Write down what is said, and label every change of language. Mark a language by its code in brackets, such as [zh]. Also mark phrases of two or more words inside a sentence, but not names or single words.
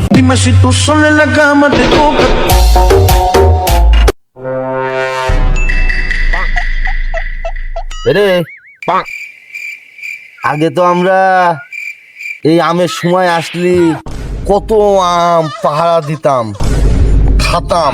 [es] Dime si tú sola en la cama te toca. [bn] রে আগে তো আমরা এই আমের সময় আসলি কত আম পাহারা দিতাম, খাতাম।